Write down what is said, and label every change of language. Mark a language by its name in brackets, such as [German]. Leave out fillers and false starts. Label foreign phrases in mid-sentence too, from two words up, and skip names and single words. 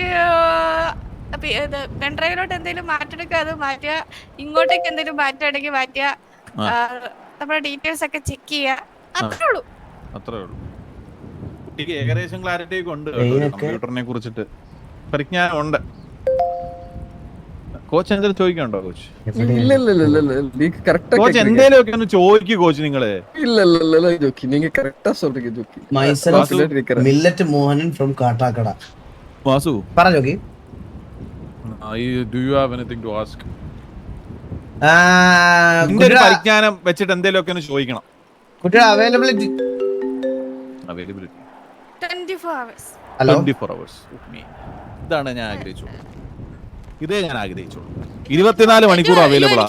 [Malayalam] പെൺഡ്രൈവിലോട്ട് എന്തെങ്കിലും മാറ്റെടുക്കുക അത് മാറ്റുക, ഇങ്ങോട്ടേക്ക് എന്തെങ്കിലും മാറ്റുകയാണെങ്കിൽ മാറ്റുക, നമ്മുടെ ഡീറ്റെയിൽസ് ഒക്കെ ചെക്ക് ചെയ്യുക, അത്രേ ഉള്ളൂ. അത്രേ ഉള്ളൂ. കുട്ടിക്ക് ഏകദേശം ക്ലാരിറ്റി ഒക്കെ ഉണ്ട് കമ്പ്യൂട്ടറിനെ കുറിച്ചിട്ട്, പരിജ്ഞാനം ഉണ്ട്. കോച്ച് എന്തെങ്കിലും ചോദിക്കണ്ടോ കോച്ച്? [Tamil] இல்ல இல்ல இல்ல இல்ல நீங்க கரெக்ட்டா [Malayalam] കോച്ച് എന്തേലും ഒക്കെ ഒന്ന് ചോദിക്കൂ കോച്ച് നിങ്ങള്. [Tamil] இல்ல இல்ல இல்ல இல்ல ஜோக்கி நீங்க கரெக்ட்டா சொல்றீங்க ஜோக்கி. [Malayalam] മൈസെൽഫ് മില്ലറ്റ് മോഹനൻ ഫ്രം കാട്ടാക്കട. വാസു പറ ജോക്കി. [English] Do you have anything to ask? [Malayalam] നിന്റെ ഒരു പരിജ്ഞാനം വെച്ചിട്ട് എന്തേലും ഒക്കെ ഒന്ന് ചോദിക്കണം. കുട്ടിയുടെ അവൈലബിലിറ്റി [English] 24 hours. [Malayalam] ഹലോ [English] 24 hours. [Malayalam] ഇതാണ് ഞാൻ ആഗ്രഹിച്ചോളൂ. ഇതേ ഞാൻ ആഗ്രഹിച്ചോളൂ. 24 മണിക്കൂർ അവൈലബിൾ ആണ്.